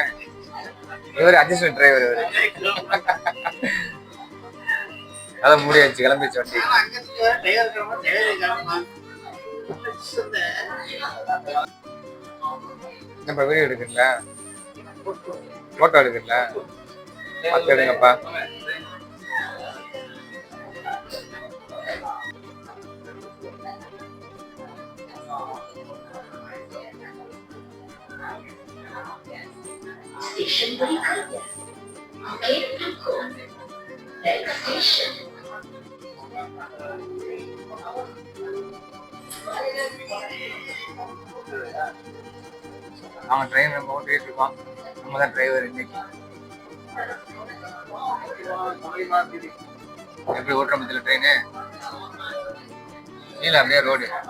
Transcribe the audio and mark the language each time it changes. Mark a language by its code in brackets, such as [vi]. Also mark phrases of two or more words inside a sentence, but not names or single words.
[ta] இவர் [en] adjustment driver. [ta] அதான் முடியாச்சு, கிளம்பிச்சு வண்டி. என்னப்பா வீடியோ எடுக்கிறீங்களா, போட்டோ எடுக்கிறீங்களா? பார்த்து எடுங்கப்பா. [ms] Station berikutnya. Oke, dukung. [en] Next station. [ta] அவன் ட்ரெயின் நம்ம ஓட்டிட்டு இருக்கான், நம்ம தான் டிரைவர் இன்னைக்கு. எப்படி ஓட்டுற பத்தில ட்ரெயின் இல்ல, அப்படியே ரோடு.